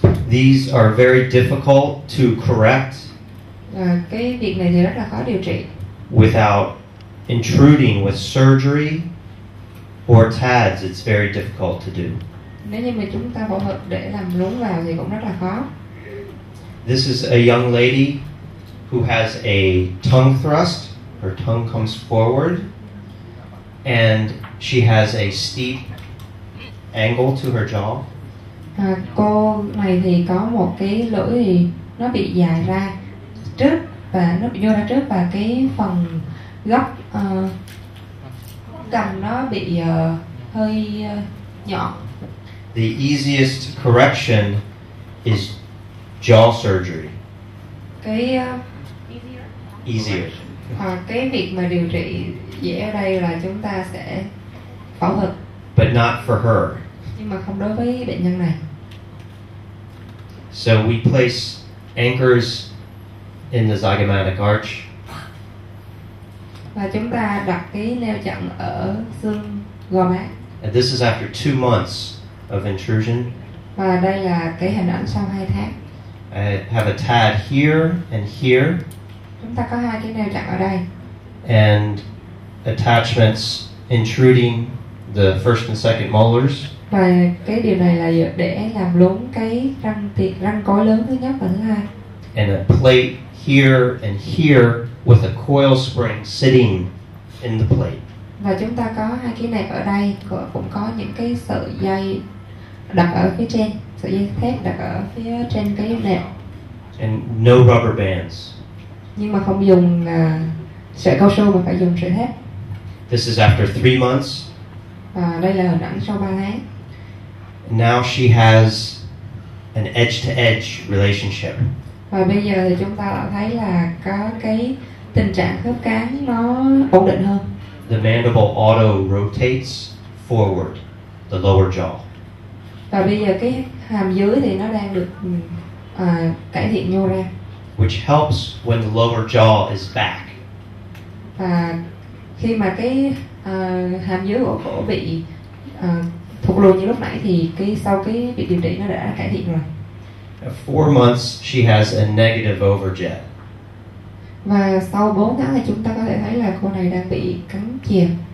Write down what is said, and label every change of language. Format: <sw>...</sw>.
<en>These are very difficult to correct.</en> <vi>Cái việc này thì rất là khó điều trị.</vi> <en>Without intruding with surgery or TADS, it's very difficult to do.</en> <vi>Nếu như mà chúng ta phẫu thuật để làm lún vào thì cũng rất là khó.</vi> <en>This is a young lady who has a tongue thrust. Her tongue comes forward, and she has a steep angle to her jaw.</en> <vi>Cô này thì có một cái lưỡi thì nó bị dài ra trước và nó bị nhô ra trước, và cái phần góc cằm nó bị hơi nhọn.</vi> <en>The easiest correction is jaw surgery.</en> <vi>Cái</vi> <en>Easier.</en> <vi>cái việc mà điều trị dễ ở đây là chúng ta sẽ phẫu thuật.</vi> <en>But not for her.</en> <vi>Nhưng mà không đối với bệnh nhân này.</vi> <en>So we place anchors in the zygomatic arch.</en> <vi>Và chúng ta đặt cái neo chặn ở xương gò má.</vi> <en>And this is after 2 months of intrusion.</en> <vi>Và đây là cái hình ảnh sau 2 tháng.</vi> <en>I have a TAD here and here.</en> <vi>Chúng ta có hai cái neo chặn ở đây.</vi> <en>And attachments intruding the first and second molars.</en> <vi>Và cái điều này là để làm lún cái răng cối lớn thứ nhất và thứ hai.</vi> <en>And a plate here and here with a coil spring sitting in the plate.</en> <vi>Và chúng ta có hai cái nẹp ở đây, cũng có những cái sợi dây đặt ở phía trên, sợi dây thép đặt ở phía trên cái nẹp.</vi> <en>And no rubber bands.</en> <vi>Nhưng mà không dùng sợi cao su mà phải dùng sợi thép.</vi> <en>This is after 3 months.</en> <vi>Và đây là hình ảnh sau 3 tháng.</vi> <en>Now she has an edge-to-edge relationship.</en> <vi>Và bây giờ thì chúng ta đã thấy là có cái tình trạng khớp cắn nó ổn định hơn.</vi> <en>The mandible auto-rotates forward, the lower jaw.</en> <vi>Và bây giờ cái hàm dưới thì nó đang được cải thiện nhô ra.</vi> <en>Which helps when the lower jaw is back.</en> <vi>Và khi mà cái hàm dưới của cổ bị thụt lùi như lúc nãy thì sau cái việc điều trị nó đã cải thiện rồi.</vi> <en>At 4 months, she has a negative overjet.</en> <vi>Và sau 4 tháng thì chúng ta có thể thấy là cô này đang bị cắn chìm.</vi>